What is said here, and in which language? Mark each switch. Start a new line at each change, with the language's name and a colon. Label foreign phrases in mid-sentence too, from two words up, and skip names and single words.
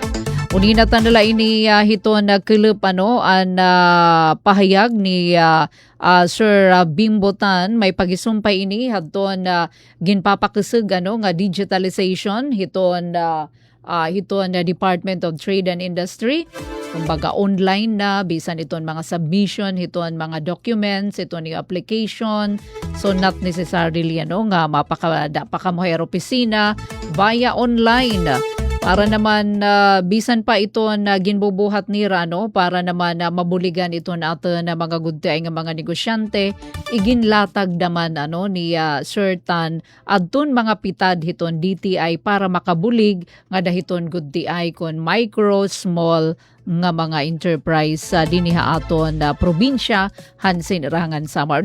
Waray: Unina nila ini hiton na kilip an pahayag ni Sir Bimbotan, may pagisumpay ini hadton ginpapakisig nga digitalization hiton na Department of Trade and Industry. Kumbaga online na bisan iton mga submission, iton mga documents, iton yung application. So
English: not necessarily
Waray: nga mapakamuher opisina
English: via online.
Waray: Para naman bisan pa ito na ginbubuhat nira para naman mabuligan ito natin na mga gudtay nga mga negosyante, iginlatag naman ni Sir Tan adton mga pitad hiton DTI para makabulig nga dahiton gudtay kon
English: micro, small
Waray: nga mga enterprise sa diniha aton na probinsya Hansin Rangan Samar.